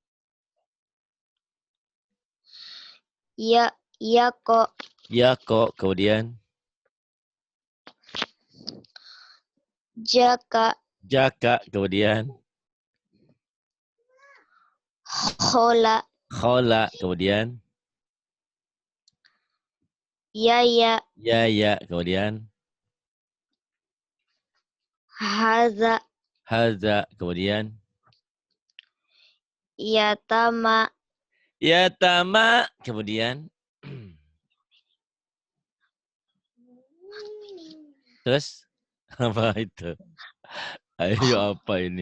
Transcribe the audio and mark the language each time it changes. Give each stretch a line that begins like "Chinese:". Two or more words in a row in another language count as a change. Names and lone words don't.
Indonesian: Yako. Yako, kemudian Jaka. Jaka, kemudian Khola. Khola, kemudian Yaya. Yaya, kemudian Haza. Haza, kemudian Yatama. Yatama, kemudian terus apa itu? Ayo apa ini?